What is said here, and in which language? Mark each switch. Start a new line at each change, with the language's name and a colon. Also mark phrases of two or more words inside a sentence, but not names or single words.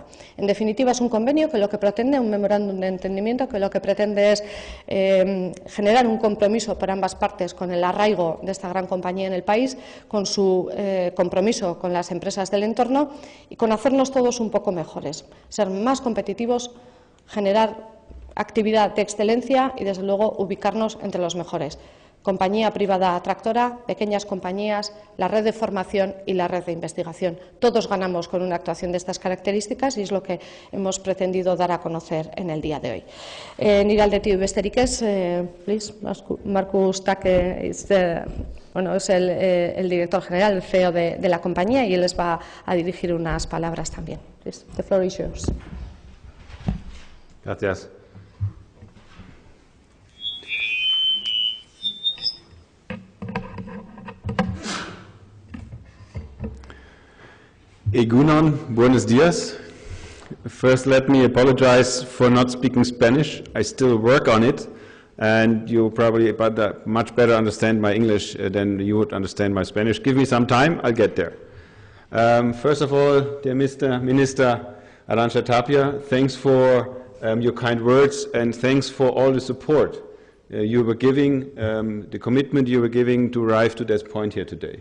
Spanish: En definitiva, es un convenio que lo que pretende, un memorándum de entendimiento, que lo que pretende es generar un compromiso por ambas partes con el arraigo de esta gran compañía en el país, con su compromiso con las empresas del entorno y con hacernos todos un poco mejores, ser más competitivos, generar actividad de excelencia y, desde luego, ubicarnos entre los mejores. Compañía privada tractora, pequeñas compañías, la red de formación y la red de investigación. Todos ganamos con una actuación de estas características y es lo que hemos pretendido dar a conocer en el día de hoy.
Basque: Nire aldetik besterik ez,
Spanish: please, Markus Tacke es el director general, el CEO de la compañía, y él les va a dirigir unas palabras también.
English: Please, the floor is yours.
Spanish: Gracias. Egunon, buenos días.
English: First, let me apologize for not speaking Spanish. I still work on it. and you probably much better understand my English than you would understand my Spanish. Give me some time, I'll get there. First of all, dear Mr. Minister Arantxa Tapia, thanks for your kind words and thanks for all the support you were giving, the commitment you were giving to arrive to this point here today.